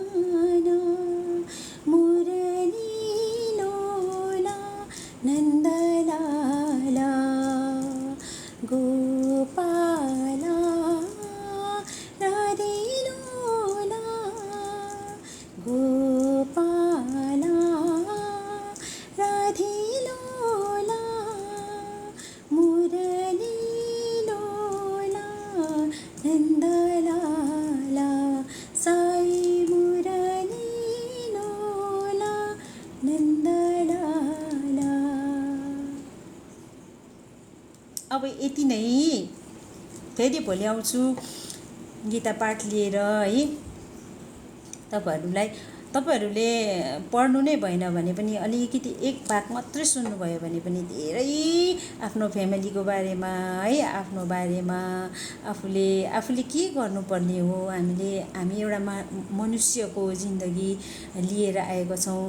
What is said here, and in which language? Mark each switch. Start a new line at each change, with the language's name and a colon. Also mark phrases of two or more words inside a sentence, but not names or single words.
Sanskrit: मुरलीलोला नन्दलाला गोपाला राधिलोला गोपाला राधिलोला मुरलीलोला नन्दलाला साई मुरलीलोला नन्दलाला।
Nepali: अब यति नै, फेरि भोलि आउँछु गीता पाठ लिएर है। तपाईँहरूले पढ्नु नै भएन भने पनि अलिकति एक भाग मात्रै सुन्नुभयो भने पनि धेरै आफ्नो फ्यामिलीको बारेमा है, आफ्नो बारेमा आफूले के गर्नुपर्ने हो, हामी एउटा मनुष्यको जिन्दगी लिएर आएको छौँ।